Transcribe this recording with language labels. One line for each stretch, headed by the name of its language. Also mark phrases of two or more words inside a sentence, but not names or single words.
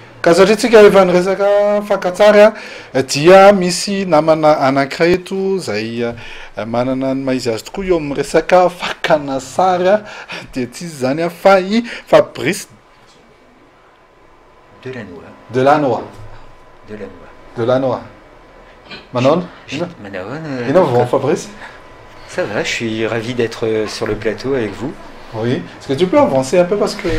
Malagasy: Kazatritsika efa niresaka fankatsary dia misy namana anankiray eto zay manana ny maizy azy tokoa eo amin'ny resaka fakana sary dia tsy izy zany fa i Fabrice Delannoy. Manon, Manon, Fabrice.
French: Ça va, je suis ravi d'être sur le plateau avec vous. Oui, est-ce que tu peux avancer un peu parce que